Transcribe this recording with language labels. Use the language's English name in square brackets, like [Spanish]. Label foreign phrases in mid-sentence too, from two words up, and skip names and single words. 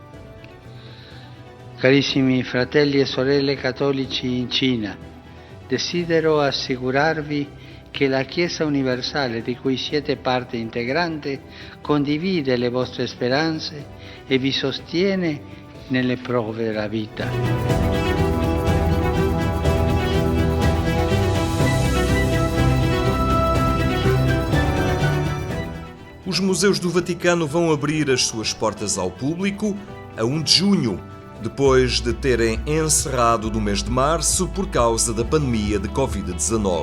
[Italian] Carissimi fratelli e sorelle cattolici in Cina, desidero assicurarvi che la Chiesa universale di cui siete parte integrante condivide le vostre speranze e vi sostiene nelle prove della vita. [Portuguese] Os museus do Vaticano vão abrir as suas portas ao público a 1 de junho, depois de terem encerrado no mês de março por causa da pandemia de Covid-19.